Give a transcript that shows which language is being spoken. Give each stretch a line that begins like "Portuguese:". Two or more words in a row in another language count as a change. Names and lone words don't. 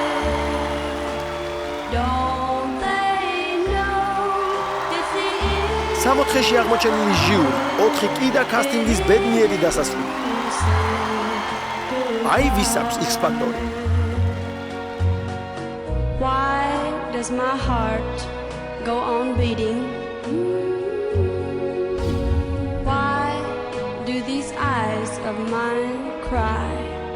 English: Don't they know this is
Georgian: 60-ში აღმოჩენილი ჟიური, 4 კი და კასტინგის ბედნიერი დასასრული. აი ვის აქვს X-ფაქტორი.
English: Why does my heart go on beating? Why do these eyes of mine cry?